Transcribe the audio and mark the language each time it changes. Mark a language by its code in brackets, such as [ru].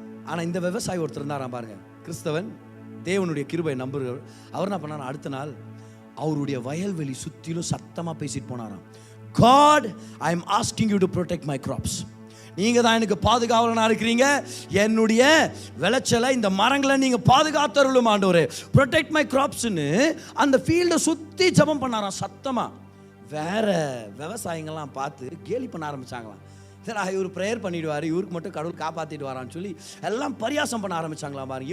[ta] ஆனா இந்த விவசாயி ஒருத்தர் இருந்தாராம் பாருங்க, கிறிஸ்தவன், தேவனுடைய கிருபை நம்புகிறவர். அவர் என்ன பண்ணார், அடுத்த நாள் அவருடைய வயல்வெளி சுத்திலும் சத்தமா பேசிட்டு போனாராம். [en] God, I am asking you to protect my crops. [ta] நீங்க தான் எனக்கு பாதுகாவலனா இருக்கிறீங்க, என்னுடைய விளைச்சலை, இந்த மரங்களை நீங்க பாதுகாத்தருளும் ஆண்டவரே, [en] protect my crops- [ta] னு அந்த ஃபீல்டை சுத்தி ஜெபம் பண்ணாராம் சத்தமா. வேற விவசாயிங்கள்லாம் பார்த்து கேலி பண்ண ஆரம்பிச்சாங்களாம். சரி, இவர் ப்ரேயர் பண்ணிடுவார், இவருக்கு மட்டும் கடவுள் காப்பாற்றிட்டு வரான்னு சொல்லி எல்லாம் பரியாசம் பண்ண ஆரம்பிச்சாங்களாம் பாருங்க.